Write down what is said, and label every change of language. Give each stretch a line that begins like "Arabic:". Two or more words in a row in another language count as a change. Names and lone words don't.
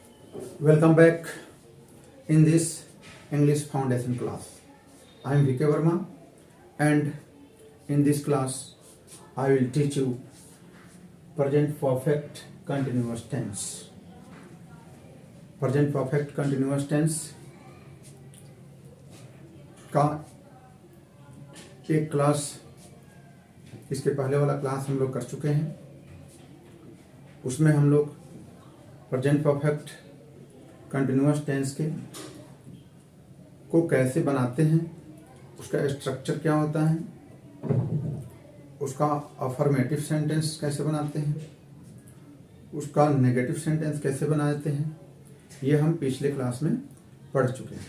English: Welcome back in this English Foundation class. I am VK Verma, and in this class I will teach you present perfect continuous tense. Present perfect continuous tense
Hindi: का एक क्लास, इसके पहले वाला क्लास हम लोग कर चुके हैं। उसमें हम लोग
English: present perfect continuous tense
Hindi: के को कैसे बनाते हैं, उसका स्ट्रक्चर क्या होता है, उसका
English: affirmative sentence
Hindi: कैसे बनाते हैं, उसका
English: negative sentence
Hindi: कैसे बनाते हैं, ये हम पिछले क्लास में पढ़ चुके हैं।